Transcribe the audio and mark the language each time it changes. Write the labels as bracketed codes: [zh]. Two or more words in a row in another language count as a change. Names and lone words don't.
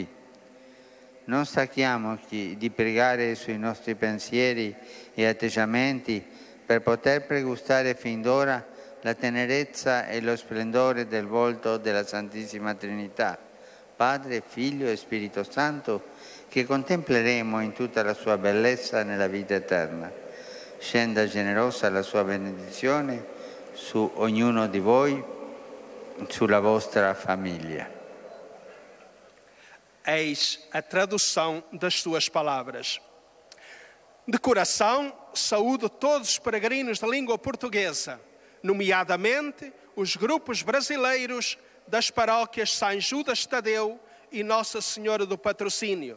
[it] Non stanchiamoci di pregare sui nostri pensieri e atteggiamenti per poter pregustare fin d'ora la tenerezza e lo splendore del volto della Santissima Trinità, Padre, Figlio e Spirito Santo, che contempleremo in tutta la sua bellezza nella vita eterna. Scenda generosa la sua benedizione su ognuno di voi, sulla vostra famiglia. [pt] Eis a tradução das suas palavras. De coração, saúdo todos os peregrinos da língua portuguesa, nomeadamente os grupos brasileiros das paróquias São Judas Tadeu e Nossa Senhora do Patrocínio.